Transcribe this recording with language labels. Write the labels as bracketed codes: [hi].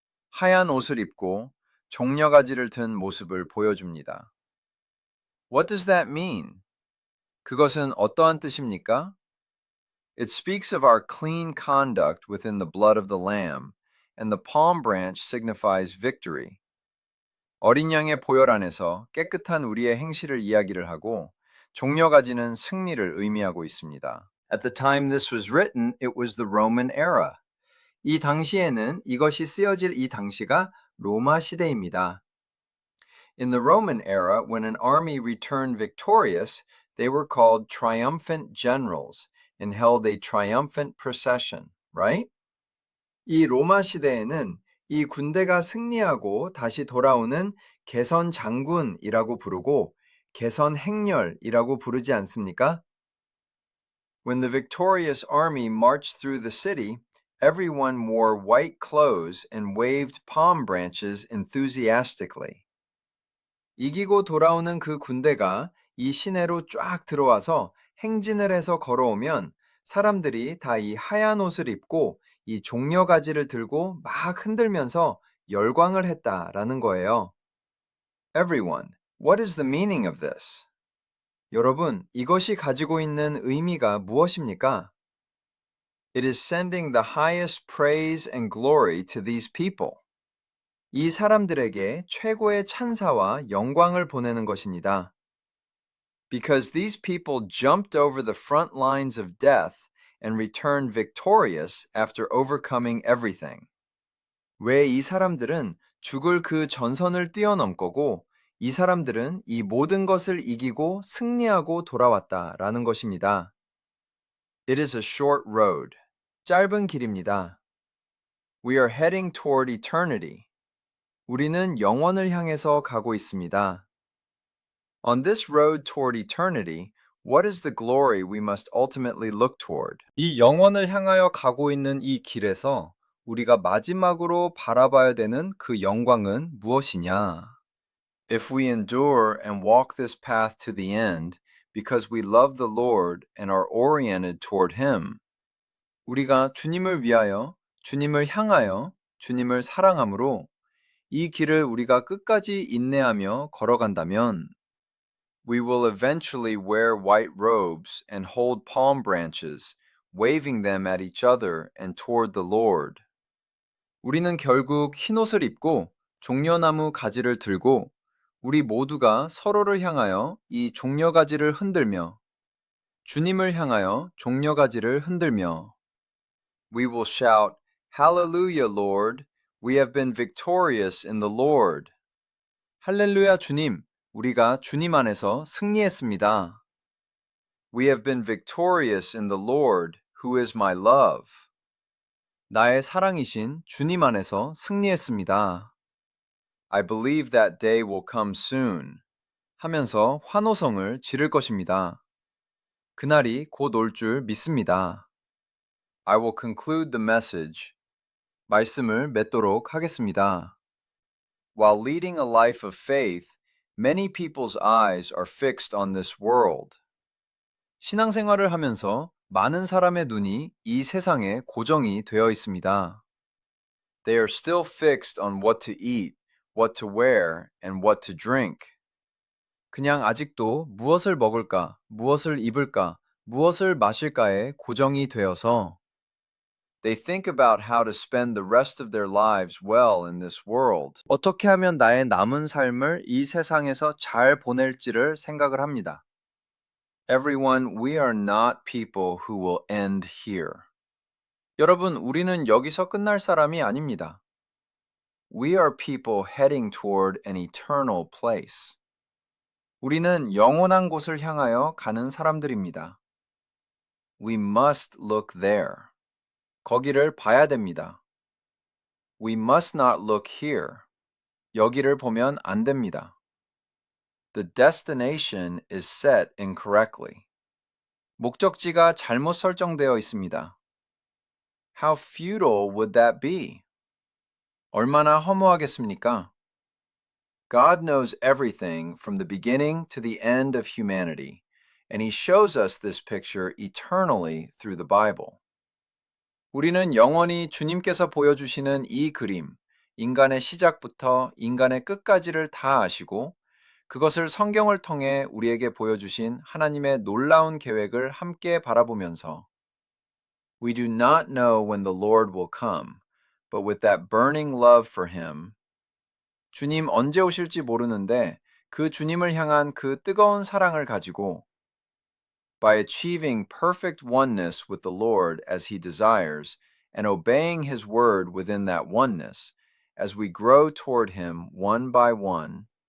[ko] 하얀 옷을 입고 종려가지를 든 모습을 보여줍니다. [en] What does that mean? [ko] 그것은 어떠한 뜻입니까? [en] It speaks of our clean conduct within the blood of the Lamb, and the palm branch signifies victory. [ko] 어린 양의 보혈 안에서 깨끗한 우리의 행실을 이야기를 하고 종려가지는 승리를 의미하고 있습니다. [en] At the time this was written, it was the Roman era. [ko] 이 당시에는 이것이 쓰여질 이 당시가 로마 시대입니다. [en] In the Roman era, when an army returned victorious, they were called triumphant generals and held a triumphant procession, right? [ko] 이 로마 시대에는 이 군대가 승리하고 다시 돌아오는 개선 장군이라고 부르고 개선 행렬이라고 부르지 않습니까? [en] When the victorious army marched through the city, everyone wore white clothes and waved palm branches enthusiastically. [ko] 이기고 돌아오는 그 군대가 이 시내로 쫙 들어와서 행진을 해서 걸어오면 사람들이 다 이 하얀 옷을 입고 이 종려가지를 들고 막 흔들면서 열광을 했다라는 거예요. [en] Everyone, what is the meaning of this? [ko] 여러분, 이것이 가지고 있는 의미가 무엇입니까? [en] It is sending the highest praise and glory to these people. [ko] 이 사람들에게 최고의 찬사와 영광을 보내는 것입니다. [en] Because these people jumped over the front lines of death and returned victorious after overcoming everything. [ko] 왜 이 사람들은 죽을 그 전선을 뛰어넘 거고 이 사람들은 이 모든 것을 이기고 승리하고 돌아왔다라는 것입니다. [en] It is a short road. [ko] 짧은 길입니다. [en] We are heading toward eternity. [ko] 우리는 영원을 향해서 가고 있습니다. [en] On this road toward eternity, what is the glory we must ultimately look toward? [ko] 이 영원을 향하여 가고 있는 이 길에서 우리가 마지막으로 바라봐야 되는 그 영광은 무엇이냐? [en] If we endure and walk this path to the end because we love the Lord and are oriented toward Him, [ko] 우리가 주님을 위하여, 주님을 향하여, 주님을 사랑함으로 이 길을 우리가 끝까지 인내하며 걸어간다면 [en] we will eventually wear white robes and hold palm branches, waving them at each other and toward the Lord. [ko] 우리는 결국 흰옷을 입고 종려나무 가지를 들고 우리 모두가 서로를 향하여 이 종려가지를 흔들며 주님을 향하여 종려가지를 흔들며 [en] We will shout, Hallelujah, Lord! We have been victorious in the Lord. [ko] 할렐루야 주님, 우리가 주님 안에서 승리했습니다. [en] We have been victorious in the Lord, who is my love. [ko] 나의 사랑이신 주님 안에서 승리했습니다. [en] I believe that day will come soon. [ko] 하면서 환호성을 지를 것입니다. 그날이 곧 올 줄 믿습니다. [en] I will conclude the message. [ko] 말씀을 맺도록 하겠습니다. [en] While leading a life of faith, many people's eyes are fixed on this world. [ko] 신앙생활을 하면서 많은 사람의 눈이 이 세상에 고정이 되어 있습니다. [en] They are still fixed on what to eat, what to wear, and what to drink. [ko] 그냥 아직도 무엇을 먹을까, 무엇을 입을까, 무엇을 마실까에 고정이 되어서 [en] They think about how to spend the rest of their lives well in this world. [ko] 어떻게 하면 나의 남은 삶을 이 세상에서 잘 보낼지를 생각을 합니다. [en] Everyone, we are not people who will end here. [ko] 여러분, 우리는 여기서 끝날 사람이 아닙니다. [en] We are people heading toward an eternal place. [ko] 우리는 영원한 곳을 향하여 가는 사람들입니다. [en] We must look there. [ko] 거기를 봐야 됩니다. [en] We must not look here. [ko] 여기를 보면 안 됩니다. [en] The destination is set incorrectly. [ko] 목적지가 잘못 설정되어 있습니다. [en] How futile would that be? [ko] 얼마나 허무하겠습니까? [en] God knows everything from the beginning to the end of humanity, and He shows us this picture eternally through the Bible. [ko] 우리는 영원히 주님께서 보여주시는 이 그림, 인간의 시작부터 인간의 끝까지를 다 아시고 그것을 성경을 통해 우리에게 보여주신 하나님의 놀라운 계획을 함께 바라보면서 [en] We do not know when the Lord will come, but with that burning love for Him, [ko] 주님 언제 오실지 모르는데 그 주님을 향한 그 뜨거운 사랑을 가지고 [en] by achieving perfect oneness with the Lord as He desires, and obeying His word within that oneness, as we grow toward Him one by one,